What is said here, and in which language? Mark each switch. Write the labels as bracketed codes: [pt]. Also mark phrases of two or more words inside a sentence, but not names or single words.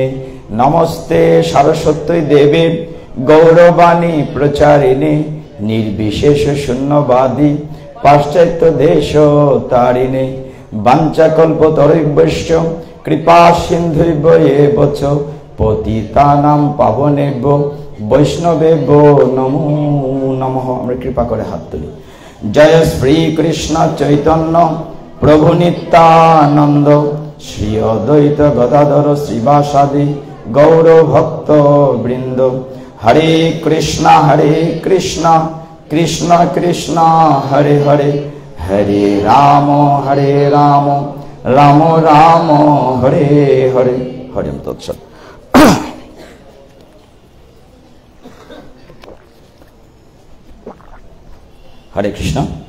[sa] नमस्ते सरस्वती देवी गौरवाणी प्रचारिणे निर्विशेष शून्यवादी पाश्चात्य देश तारिणे। वाञ्छाकल्पतरुभ्यश्च कृपा सिन्धुभ्येव च पतितानां पावनेभ्यो वैष्णवेभ्यो नमो नमः। [bn] আমরা কৃপা করে হাত তুলি। [sa] जय श्री कृष्ण चैतन्य प्रभु नित्यानंद श्री अद्वैत गदाधर श्रीवासादि गौर भक्त वृंद। हरे कृष्णा कृष्ण कृष्ण हरे हरे हरे राम राम राम हरे हरे। हरि ओम तत्सत्। हरे कृष्ण।